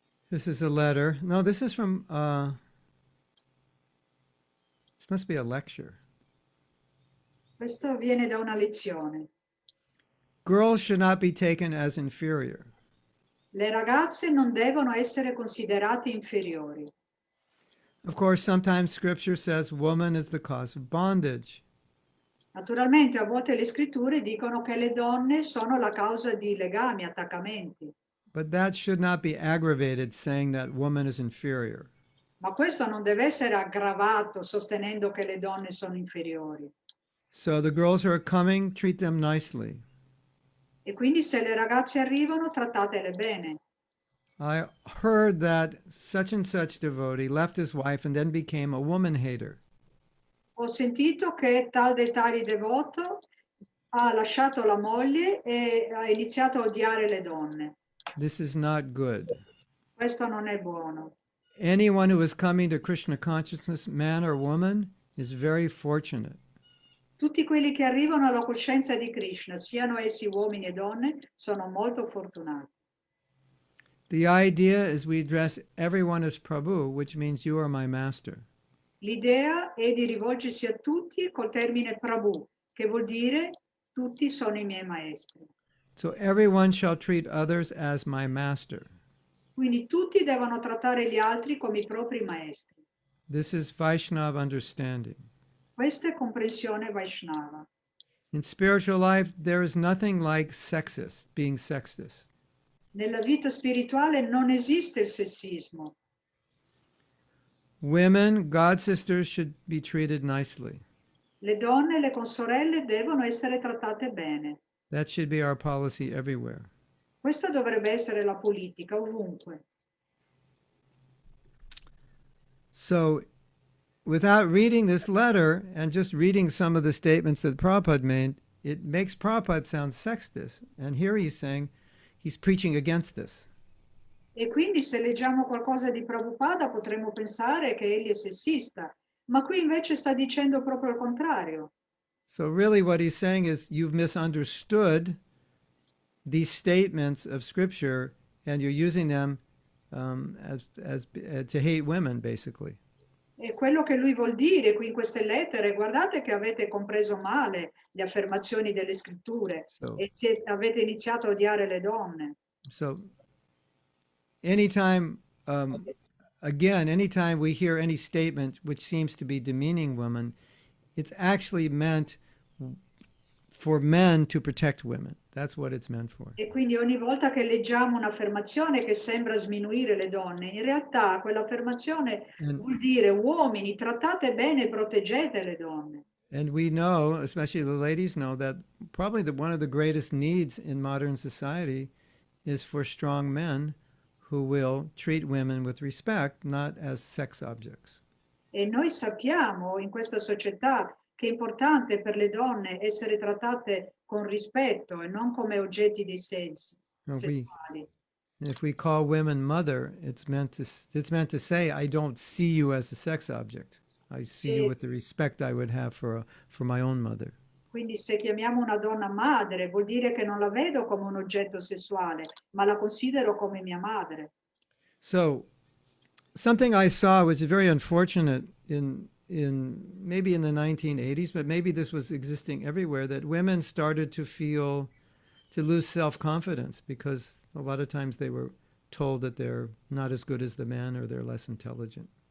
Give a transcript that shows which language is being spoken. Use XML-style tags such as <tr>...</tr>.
<en>This is a letter. No, this is from, this must be a lecture.</en> <it>Questo viene da una lezione.</it> <en>Girls should not be taken as inferior.</en> <it>Le ragazze non devono essere considerate inferiori.</it> <en>Of course, sometimes scripture says woman is the cause of bondage.</en> <it>Naturalmente a volte le scritture dicono che le donne sono la causa di legami, attaccamenti.</it> <en>But that should not be aggravated saying that woman is inferior.</en> <it>Ma questo non deve essere aggravato sostenendo che le donne sono inferiori.</it> <en>So the girls who are coming, treat them nicely.</en> <it>E quindi se le ragazze arrivano, trattatele bene.</it> <en>I heard that such and such devotee left his wife and then became a woman hater.</en> <it>Ho sentito che tal dei tali devoto ha lasciato la moglie e ha iniziato a odiare le donne.</it> <en>This is not good.</en> <it>Questo non è buono.</it> <en>Anyone who is coming to Krishna consciousness, man or woman, is very fortunate.</en> <it>Tutti quelli che arrivano alla coscienza di Krishna, siano essi uomini e donne, sono molto fortunati.</it> <en>The idea is we address everyone as Prabhu, which means you are my master.</en> <it>L'idea è di rivolgersi a tutti col termine Prabhu, che vuol dire tutti sono i miei maestri.</it> <en>So everyone shall treat others as my master.</en> <it>Quindi tutti devono trattare gli altri come i propri maestri.</it> <en>This is Vaishnava understanding.</en> <it>Questa è comprensione Vaishnava.</it> <en>In spiritual life, there is nothing like sexist, being sexist.</en> <it>Nella vita spirituale non esiste il sessismo.</it> <en>Women, God sisters, should be treated nicely.</en> <it>Le donne e le consorelle devono essere trattate bene.</it> <en>That should be our policy everywhere.</en> <it>Questa dovrebbe essere la politica ovunque.</it> <en>So, without reading this letter and just reading some of the statements that Prabhupada made, it makes Prabhupada sound sexist. And here he's saying he's preaching against this.</en> <it>E quindi se leggiamo qualcosa di Prabhupada potremmo pensare che egli è sessista, ma qui invece sta dicendo proprio il contrario.</it> <en>So, really, what he's saying is you've misunderstood these statements of Scripture and you're using them to hate women, basically.</en> <it>E quello che lui vuol dire qui in queste lettere, guardate che avete compreso male le affermazioni delle scritture</it> <en>So,</en> <it>e avete iniziato a odiare le donne.</it> <en>so anytime, anytime we hear any statement which seems to be demeaning women, it's actually meant for men to protect women. That's what it's meant for.</en> <it>E quindi ogni volta che leggiamo un'affermazione che sembra sminuire le donne, in realtà quell'affermazione vuol dire uomini, trattate bene e proteggete le donne.</it> <en>And we know, especially the ladies know, that probably one of the greatest needs in modern society is for strong men who will treat women with respect, not as sex objects.</en> <it>E noi sappiamo in questa società che è importante per le donne essere trattate con rispetto e non come oggetti dei sensi sessuali.</it> <en>If we call women mother, it's meant to say, I don't see you as a sex object. I see you with the respect I would have for my own mother.</en> <it>Quindi se chiamiamo una donna madre vuol dire che non la vedo come un oggetto sessuale, ma la considero come mia madre.</it> <en>So, something I saw which is very unfortunate in maybe in the 1980s, but maybe this was existing everywhere, that women started to lose self-confidence because a lot of times they were told that they're not as good as the men or they're less intelligent.</en>